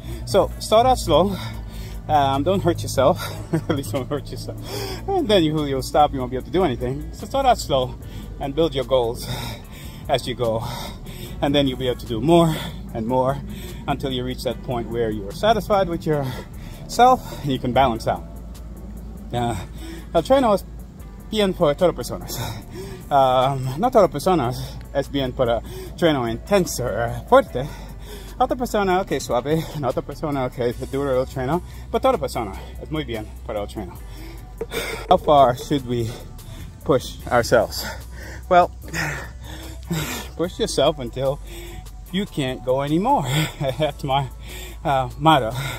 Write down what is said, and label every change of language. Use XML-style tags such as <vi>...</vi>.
<en>So start out slow. Don't hurt yourself. At least don't hurt yourself. And then you'll stop. You won't be able to do anything. So start out slow and build your goals as you go. And then you'll be able to do more and more until you reach that point where you are satisfied with yourself and you can balance out.</en> <es>El Treno es bien por todas personas. No todas personas es bien para treno intenso fuerte. Otra persona que es suave, otra persona que es duro el treno, pero toda persona es muy bien para el treno.</es> <en>How far should we push ourselves? Well, push yourself until you can't go anymore. That's my motto.</en>